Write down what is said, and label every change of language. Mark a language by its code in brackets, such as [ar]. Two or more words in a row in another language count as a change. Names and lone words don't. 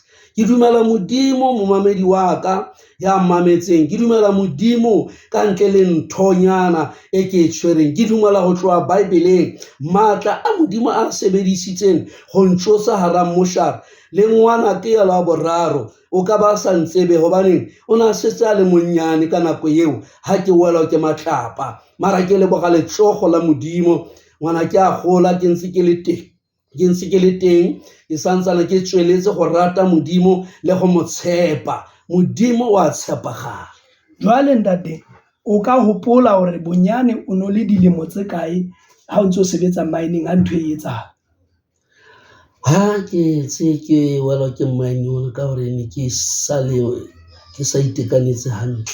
[st] Ke dumela modimo momamedi wa ka ya mametseng ke dumela modimo ka ntle le nthonyana e ke tshwereng. Ke dumela go tloa Bibeleng matla a modimo a sebedisitseng go ntsosa hara moshara le ngwana ke ya la boraro o ka ba sa ntsebe gobane o na setse a le monnyane ka nako eo ha ke wela ke matlapa mara ke leboga letsogo la modimo ngwana ke a gola ke ntse ke le teng ke santsana ke tsweletse go rata modimo le go mo tshepa. Modimo wa tshepagala. Jwale ntate o ka hopola gore bonyane o no le dilemo tse kae ha o ntse o sebetsa mining ha ntho e etsahala? Ha ke tse ke wela ke mining ka gore ne ke sa itekanetse hantle.